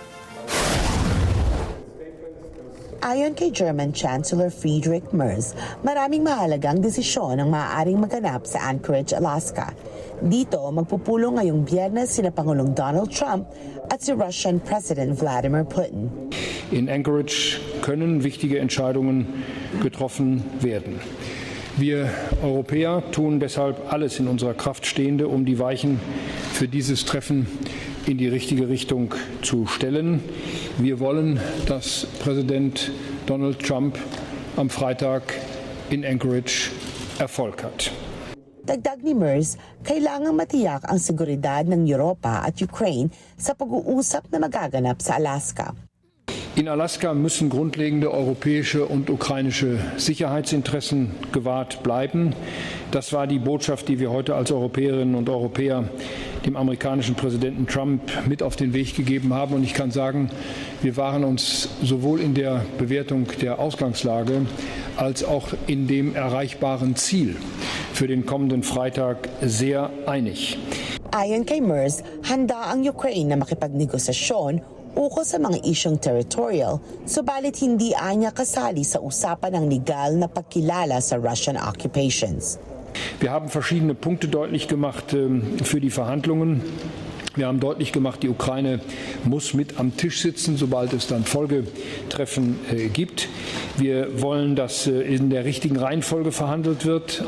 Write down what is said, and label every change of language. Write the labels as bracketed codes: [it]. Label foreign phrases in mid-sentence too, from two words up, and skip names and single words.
[tl] Ayon kay [en] German Chancellor [tl] Friedrich Merz, maraming mahalagang desisyon ang maaaring maganap sa Anchorage, Alaska. Dito, magpupulong ngayong Biyernes sina Pangulong Donald Trump at si [en] Russian President [tl] Vladimir Putin. [de] In Anchorage können wichtige Entscheidungen getroffen werden. Wir Europäer tun deshalb alles in unserer Kraft Stehende, um die Weichen für dieses Treffen in die richtige Richtung zu stellen. Wir wollen, dass Präsident Donald Trump am Freitag in Anchorage Erfolg hat. [tl] Dagdag ni Merz, kailangang matiyak ang seguridad ng Europa at Ukraine sa pag-uusap na magaganap sa Alaska. [de] In Alaska müssen grundlegende europäische und ukrainische Sicherheitsinteressen gewahrt bleiben. Das war die Botschaft, die wir heute als Europäerinnen und Europäer dem amerikanischen Präsidenten Trump mit auf den Weg gegeben haben. Und ich kann sagen, wir waren uns sowohl in der Bewertung der Ausgangslage als auch in dem erreichbaren Ziel für den kommenden Freitag sehr einig. [tl] Ayon kay MERS, handa ang Ukraine na makipagnegosasyon ukol sa mga isyong territorial, subalit hindi anya kasali sa usapan ng legal na pagkilala sa [en] Russian occupations. [de] Wir haben verschiedene Punkte deutlich gemacht für die Verhandlungen. Wir haben deutlich gemacht, die Ukraine muss mit am Tisch sitzen, sobald es dann Folgetreffen gibt. Wir wollen, dass in der richtigen Reihenfolge verhandelt wird.